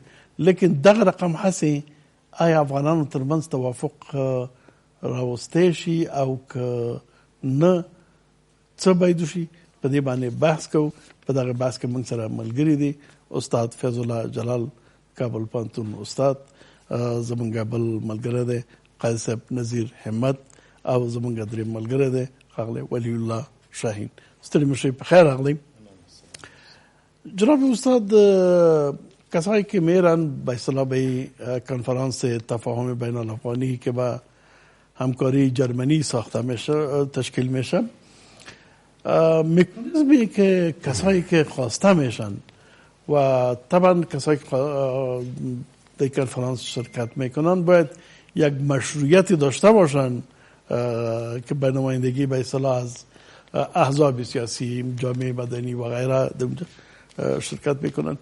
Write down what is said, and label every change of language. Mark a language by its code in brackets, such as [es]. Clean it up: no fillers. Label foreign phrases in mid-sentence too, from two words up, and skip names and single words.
[ps] لیکن دغه رقم هسې آیا افغانانو ترمنځ توافق راوستی شي او که نه څه باید وشي، په دې باندې بحث کوو. په دغه بحث کې موږ سره ملګري دي استاد فیض الله جلال، کابل پوهنتون استاد، زمونږ بل ملګری دی قاضي صاحب نذیر همت، او زمونږ دریم ملګری دی ښاغلی ولی الله شاهین. ستړي مشئ، په خیر راغلی. [fa] جناب استاد، کسایی که میرن به اصطلاح به کنفرانس تفاهم بین الافغانی که با همکاری جرمنی ساخته میشه تشکیل میشه، مکانیزمی که کسایی که خواسته میشن و طبعا کسایی که در کنفرانس شرکت میکنن باید یک مشروعیتی داشته باشن که به نمایندگی به اصطلاح از احزاب سیاسی، جامعه مدنی و غیره شرکت میکنن.